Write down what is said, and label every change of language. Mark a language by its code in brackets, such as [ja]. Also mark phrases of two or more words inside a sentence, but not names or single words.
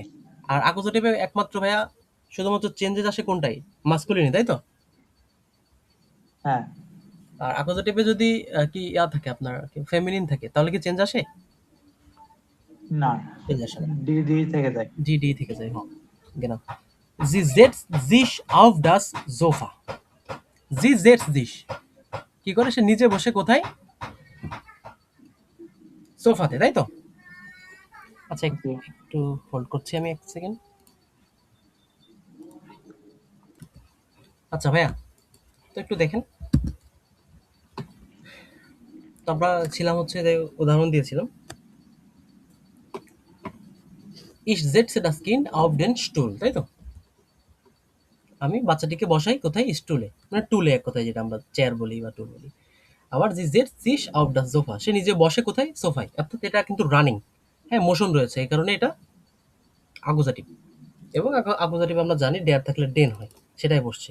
[bn] আর আকোজিটিভে একমাত্র ভাইয়া শুধুমাত্র চেঞ্জেস আসে কোনটাই? মাস্কুলিনি, তাই তো? হ্যাঁ আর আকোজিটিভে যদি কি ইয়া থাকে, আপনার ফেমিনিন থাকে, তাহলে কি চেঞ্জ আসে? না, চেঞ্জ আসে না। ডি ডি থেকে যায়। জি ডি থেকে যায়, হ্যাঁ। genau. [de] Sie setzt sich auf das Sofa. Sie setzt sich, [bn] কি করে? সে নিচে বসে, কোথায়? সোফাতে, তাই তো? আচ্ছা, ওকে, একটু হোল্ড করছি আমি 1 সেকেন্ড। আচ্ছা ভাইয়া, তো একটু দেখেন, তো আমরা ছিলাম হচ্ছে যে উদাহরণ দিয়েছিলাম, [de] Ich setze das Kind auf den Stuhl, [bn] তাই তো? আমি বাচ্চাটিকে বসাই কোথায়? স্টুলে, মানে টুলে, এক কথায় যেটা আমরা চেয়ার বলি বা টুল বলি। আবার যে [de] setzt sich auf das Sofa, [bn] সে নিজে বসে কোথায়? সোফায়। অর্থাৎ এটা কিন্তু রানিং, হ্যাঁ, মোশন রয়েছে, এই কারণে এটা আকুজাটিভ। এবং আকুজাটিভ আমরা জানি ডেয়ার থাকলে ডেন হয়, সেটাই বসছে।